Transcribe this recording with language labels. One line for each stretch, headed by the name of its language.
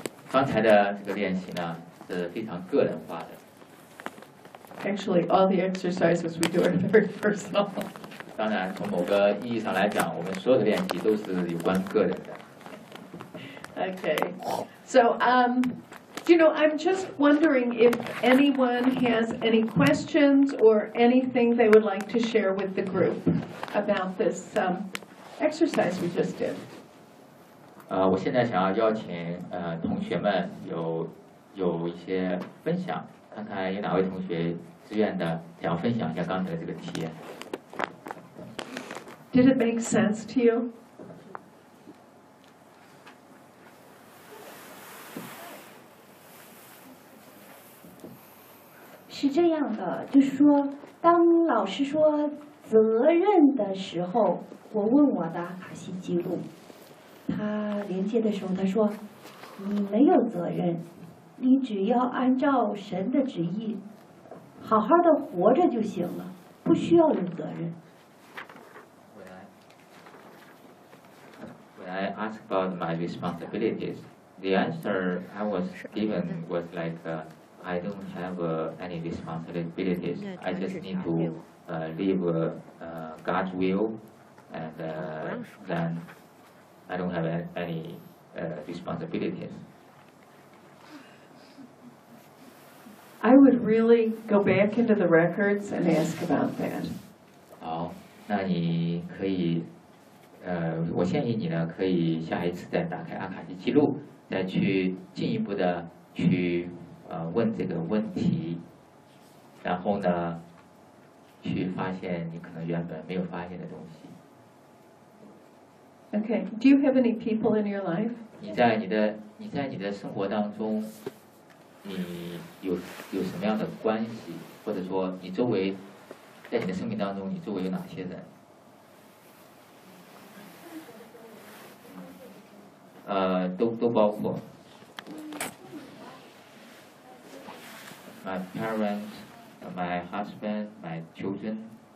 Chinese: 刚才的这个练习呢，是非常个人化的。
English: Actually, all the exercises we do are very personal.
Chinese: 当然，从某个意义上来讲，我们所有的练习都是有关个人的。
English: Okay, so, you know, I'm just wondering if anyone has any questions or anything they would like to share with the group about this exercise we just did.
Chinese: 我现在想要邀请同学们有一些分享，看看有哪位同学自愿的想要分享一下刚才的这个体验。
English: Did it make sense to you?
Chinese: 是这样的，就是说，当老师说责任的时候，我问我的阿卡西记录，他连接的时候，他说：“你没有责任，你只要按照神的旨意，好好的活着就行了，不需要有责任。”
English: When I ask about my responsibilities, the answer I was given was like. I don't have any responsibilities. I just need to live God's will, and then I don't have any responsibilities. I would really go back into the records and ask about that.
Chinese: 好，那你可以，我建议你呢，可以下一次再打开阿卡西记录，再去进一步的去。问这个问题，然后呢，去发现你可能原本没有发现的东西。
English: Okay, do you have any people in your life?
Chinese: 你在你的生活当中，你 有什么样的关系，或者说你周围，在你的生命当中你周围有哪些人，都包括
English: my parents, my husband, my children.